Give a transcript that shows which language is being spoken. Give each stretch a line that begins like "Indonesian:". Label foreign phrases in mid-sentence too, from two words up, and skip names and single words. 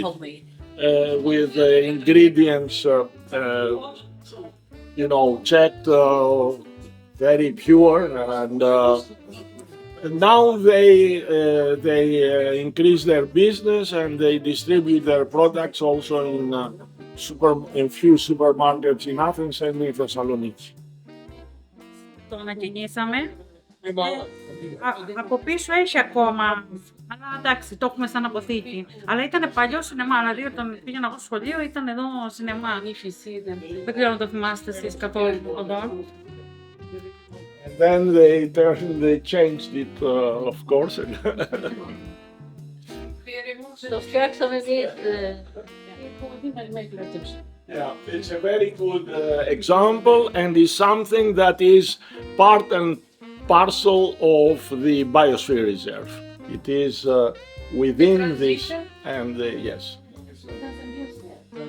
English: With ingredients, checked, very pure, and now they increase their business and they distribute their products also in few supermarkets in Athens and in Thessaloniki.
Greek: Το ανακοινήσαμε. Από πίσω έχει ακόμα, αλλά εντάξει, το έχουμε σαν αποθήκη. Αλλά ήταν παλιό σινεμά, δηλαδή όταν πήγαινα εγώ στο σχολείο ήταν εδώ σινεμά. Δεν ξέρω αν το θυμάστε εσείς καθόλου εδώ.
English: And then they changed it, of course.
Greek: Το φτιάξαμε εμείς.
English: Yeah, it's a very good example and is something that is part and parcel of the Biosphere Reserve. It is within this, and yes.